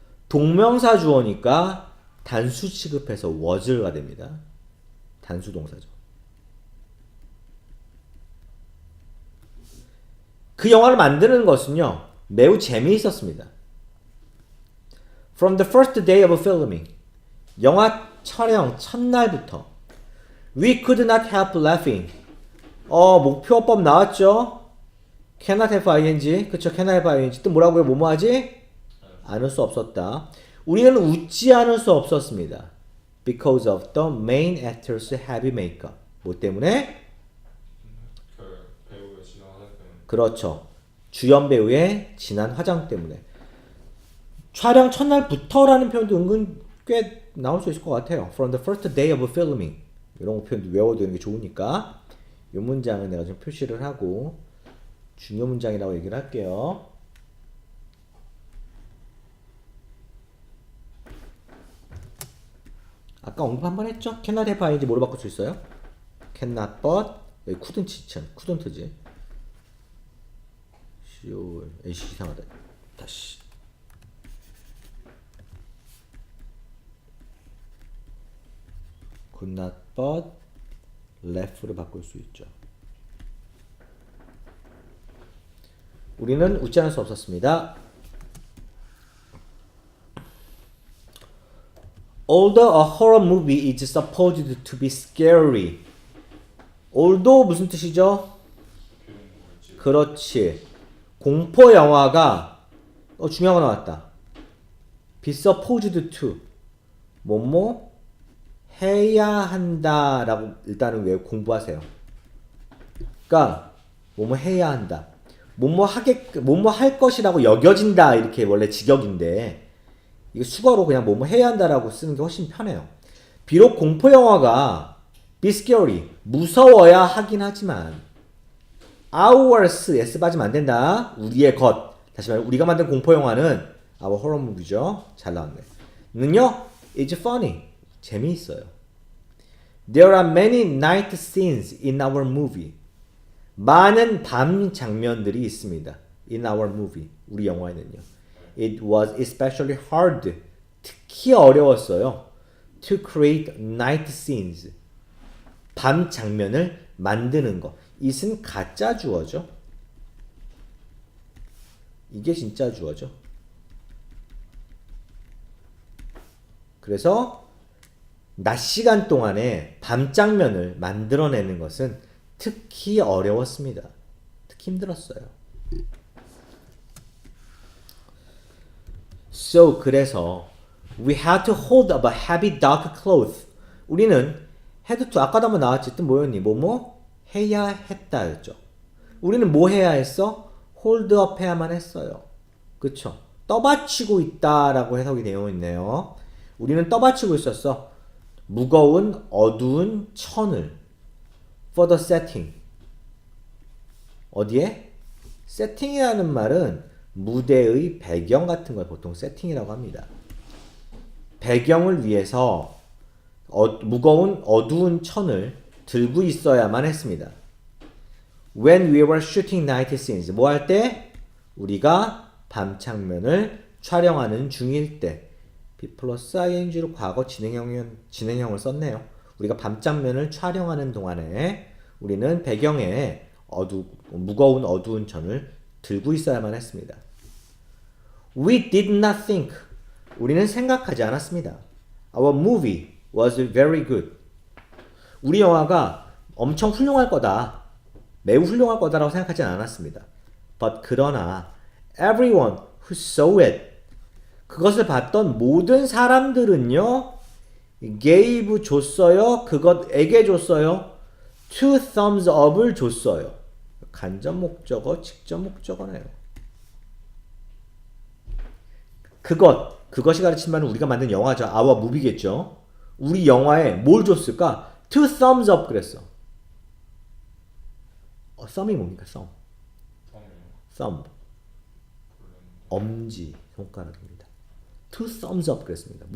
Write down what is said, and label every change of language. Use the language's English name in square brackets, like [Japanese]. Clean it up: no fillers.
[Korean] 동명사 주어니까 단수 취급해서 was가 됩니다. 단수 동사죠. 그 영화를 만드는 것은요. 매우 재미있었습니다. [English] From the first day of filming. [Korean] 영화 촬영 첫날부터 [English] We could not help laughing. [Korean] 목표어법 나왔죠? [English] Cannot have ing. [Korean] 그쵸? [English] Cannot have ing. [Korean] 또 뭐라고요? 뭐뭐 하지? 않을 수 없었다. 우리는 웃지 않을 수 없었습니다. [English] Because of the main actor's heavy makeup. [Korean] 뭐 때문에? 그 배우의 진화 화장 때문에. 그렇죠. 주연 배우의 진한 화장 때문에. 촬영 첫날부터라는 표현도 은근 꽤 나올 수 있을 것 같아요. [English] From the first day of filming. [Korean] 이런 표현도 외워두는 게 좋으니까 이 문장은 내가 좀 표시를 하고 중요 문장이라고 얘기를 할게요. 아까 언급 한번 했죠? cannot have ing 뭐로 바꿀 수 있어요? [English] cannot but 여기 couldn't지. [Korean] 에이씨 이상하다. 다시 could not but left로 바꿀 수 있죠. 우리는 웃지 않을 수 없었습니다. [English] Although a horror movie is supposed to be scary. [Korean] Although 무슨 뜻이죠? 그렇지. 공포 영화가 중요한 거 나왔다. be supposed to 뭐뭐 해야 한다라고 일단은 왜 공부하세요. 그러니까 뭐뭐 해야 한다. 뭐뭐 할 것이라고 여겨진다 이렇게 원래 직역인데 이거 수거로 그냥 뭐뭐 해야 한다라고 쓰는 게 훨씬 편해요. 비록 공포 영화가 be scary 무서워야 하긴 하지만 ours s 빠지면 안 된다. 우리의 것. 다시 말해 우리가 만든 공포 영화는 our horror movie죠. 잘 나왔네. 는요 [English] it's funny [Korean] 재미있어요. [English] There are many night scenes in our movie. [Korean] 많은 밤 장면들이 있습니다. [English] In our movie. [Korean] 우리 영화에는요. [English] It was especially hard. [Korean] 특히 어려웠어요. [English] To create night scenes. [Korean] 밤 장면을 만드는 거. it은 가짜 주어죠. 이게 진짜 주어죠. 그래서 낮 시간 동안에 밤 장면을 만들어내는 것은 특히 어려웠습니다. 특히 힘들었어요. [English] So [Korean] 그래서 [English] we had to hold up a heavy dark cloth. [Korean] 우리는 had to 아까도 한번 나왔지. 뜻 뭐였니? 뭐뭐 해야 했다였죠. 우리는 뭐 해야 했어? hold up 해야만 했어요. 그쵸? 떠받치고 있다라고 해석이 되어 있네요. 우리는 떠받치고 있었어. 무거운 어두운 천을 [English] for the setting. [Korean] 어디에? 세팅이라는 말은 무대의 배경 같은 걸 보통 세팅이라고 합니다. 배경을 위해서 무거운 어두운 천을 들고 있어야만 했습니다. [English] When we were shooting night scenes. [Korean] 뭐 할 때? 우리가 밤 장면을 촬영하는 중일 때. be 플러스 ing로 과거 진행형을 썼네요. 우리가 밤 장면을 촬영하는 동안에 우리는 배경에 무거운 어두운 천을 들고 있어야만 했습니다. [English] We did not think. [Korean] 우리는 생각하지 않았습니다. [English] Our movie was very good. [Korean] 우리 영화가 엄청 훌륭할 거다. 매우 훌륭할 거다라고 생각하지 않았습니다. [English] But [Korean] 그러나 [English] everyone who saw it. [Korean] 그것을 봤던 모든 사람들은요. gave 줬어요. 그것에게 줬어요. two thumbs up을 줬어요. 간접 목적어, 직접 목적어네요. 그것이 가르친 바는 우리가 만든 영화죠. our movie겠죠. 우리 영화에 뭘 줬을까? two thumbs up 그랬어. thumb이 뭡니까? thumb. 엄지 손가락입니다. two thumbs up 그랬습니다.